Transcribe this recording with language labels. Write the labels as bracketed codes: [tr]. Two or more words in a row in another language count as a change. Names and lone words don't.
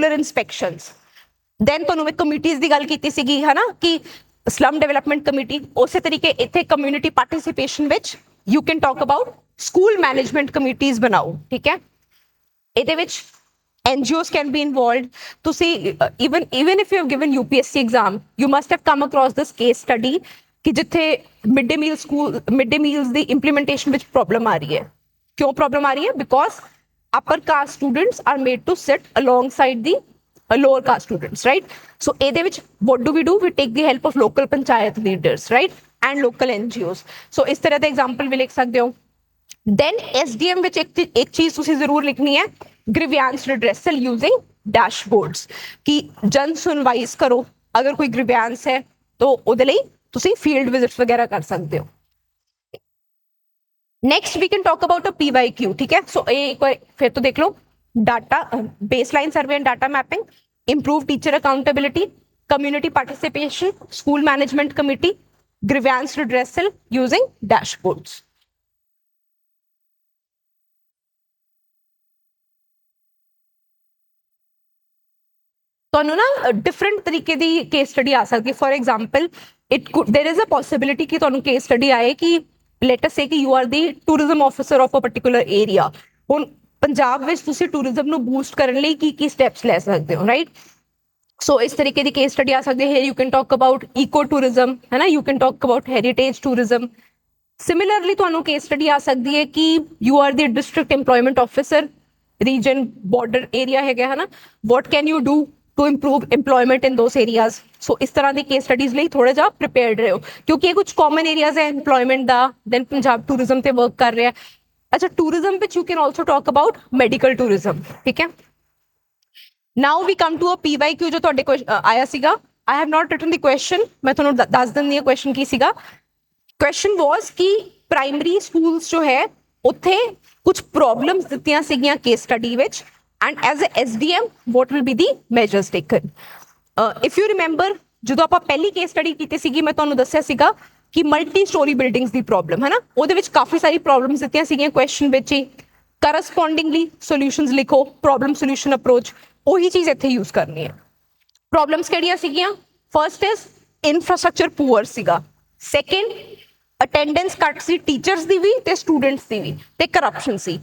[pa] ਦੈਨ ਤੁਹਾਨੂੰ ਮੈਂ ਕਮੇਟੀਜ਼ ਦੀ ਗੱਲ ਕੀਤੀ ਸੀਗੀ ਹੈ ਨਾ, ਕਿ [en] slum development committee, [pa] ਉਸੇ ਤਰੀਕੇ ਇੱਥੇ [en] community participation [pa] ਵਿੱਚ [en] you can talk about school management committees [pa] ਬਣਾਓ, ਠੀਕ ਹੈ। ਇਹਦੇ ਵਿੱਚ [en] NGOs can be involved. ਤੁਸੀਂ even if you have given UPSC exam, you must have come across this case study [pa] ਕਿ ਜਿੱਥੇ ਮਿਡ ਡੇ ਮੀਲਸ ਦੀ ਇੰਪਲੀਮੈਂਟੇਸ਼ਨ ਵਿੱਚ ਪ੍ਰੋਬਲਮ ਆ ਰਹੀ ਹੈ। ਕਿਉਂ ਪ੍ਰੋਬਲਮ ਆ ਰਹੀ ਹੈ? [en] ਬਿਕੋਜ਼ upper caste students are made to sit alongside the lower caste students, right? So [pa] ਇਹਦੇ ਵਿੱਚ [en] what do? We take the help of local panchayat leaders, right? And local NGOs. So [pa] ਇਸ ਤਰ੍ਹਾਂ ਦਾ example ਵੀ ਲਿਖ ਸਕਦੇ ਹੋ। Then SDM ਵਿੱਚ ਇੱਕ ਚੀਜ਼ ਤੁਸੀਂ ਜ਼ਰੂਰ ਲਿਖਣੀ ਹੈ, [en] grievance redressal using dashboards, [pa] ਕਿ ਜਨ ਸੁਣਵਾਈ ਕਰੋ, ਅਗਰ ਕੋਈ grievance ਹੈ ਤਾਂ ਉਹਦੇ ਲਈ ਤੁਸੀਂ [en] field visits [pa] ਵਗੈਰਾ ਕਰ ਸਕਦੇ ਹੋ। [en] Next we can talk about a PYQ, [hi] ठीक है। [en] So [hi] एक बार फिर तो देख लो, [en] डाटा baseline survey and data mapping, improve teacher accountability, community participation, school management committee, grievance redressal using dashboards. [pa] ਤੁਹਾਨੂੰ ਨਾ different ਤਰੀਕੇ ਦੀ case study ਆ ਸਕਦੀ ਹੈ। [en] For example, there is a possibility [pa] ਕਿ ਤੁਹਾਨੂੰ [en] case study [pa] ਆਏ ਕਿ [en] let us say ਕਿ you are the tourism officer of a particular area. [pa] ਹੁਣ ਪੰਜਾਬ ਵਿੱਚ ਤੁਸੀਂ ਟੂਰਿਜ਼ਮ ਨੂੰ ਬੂਸਟ ਕਰਨ ਲਈ ਕੀ ਸਟੈਪਸ ਲੈ ਸਕਦੇ ਹੋ, ਰਾਈਟ? ਸੋ ਇਸ ਤਰੀਕੇ ਦੀ ਕੇਸ ਸਟੱਡੀ ਆ ਸਕਦੀ ਹੈ। [en] you can talk about eco tourism, [pa] ਹੈ ਨਾ, [en] you can talk about heritage tourism. [pa] ਸਿਮਿਲਰਲੀ ਤੁਹਾਨੂੰ ਕੇਸ ਸਟੱਡੀ ਆ ਸਕਦੀ ਹੈ ਕਿ [en] you are the district employment officer, region border area [pa] ਹੈਗਾ, ਹੈ ਨਾ, [en] what can you do to improve employment in those areas. [pa] So ਇਸ ਤਰ੍ਹਾਂ ਦੀ [en] case studies [pa] ਲਈ ਥੋੜਾ ਜਿਹਾ prepared ਰਹੋ, ਕਿਉਂਕਿ ਇਹ ਕੁਝ [en] common areas [pa] ਹੈ employment ਦਾ। [en] then ਪੰਜਾਬ tourism ਤੇ work [pa] ਕਰ ਰਿਹਾ। ਅੱਛਾ, [en] tourism ਵਿੱਚ you can also talk about medical tourism, [pa] ਠੀਕ ਹੈ। [en] now we come to a PYQ [pa] ਜੋ ਤੁਹਾਡੇ ਕੋਲ ਆਇਆ ਸੀਗਾ। [en] I have not written the question, [pa] ਮੈਂ ਤੁਹਾਨੂੰ ਦੱਸ ਦਿੰਦੀ ਹਾਂ question ਕੀ ਸੀਗਾ। [en] question was ਕਿ primary schools [pa] ਜੋ ਹੈ ਉੱਥੇ ਕੁਝ [en] problems [pa] ਦਿੱਤੀਆਂ ਸੀਗੀਆਂ [en] case study ਵਿੱਚ, and as a SDM what will be the measures taken? If you remember, [pa] ਜਦੋਂ ਆਪਾਂ ਪਹਿਲੀ case study ਕੀਤੀ ਸੀਗੀ, ਮੈਂ ਤੁਹਾਨੂੰ ਦੱਸਿਆ ਸੀਗਾ ਕਿ [en] multi story buildings [pa] ਦੀ ਪ੍ਰੋਬਲਮ, ਹੈ ਨਾ, ਉਹਦੇ ਵਿੱਚ ਕਾਫੀ ਸਾਰੀ ਪ੍ਰੋਬਲਮਸ ਦਿੱਤੀਆਂ ਸੀਗੀਆਂ ਕੁਐਸਚਨ ਵਿੱਚ ਹੀ। [en] correspondingly solutions [pa] ਲਿਖੋ, [en] problem solution approach, [pa] ਉਹੀ ਚੀਜ਼ ਇੱਥੇ ਯੂਜ਼ ਕਰਨੀ ਹੈ। ਪ੍ਰੋਬਲਮਸ ਕਿਹੜੀਆਂ ਸੀਗੀਆਂ? [en] first is infrastructure poor [pa] ਸੀਗਾ। ਸੈਕਿੰਡ, ਅਟੈਂਡੈਂਸ ਘੱਟ ਸੀ ਟੀਚਰਸ ਦੀ ਵੀ ਤੇ ਸਟੂਡੈਂਟਸ ਦੀ ਵੀ, ਤੇ ਕਰਪਸ਼ਨ ਸੀ।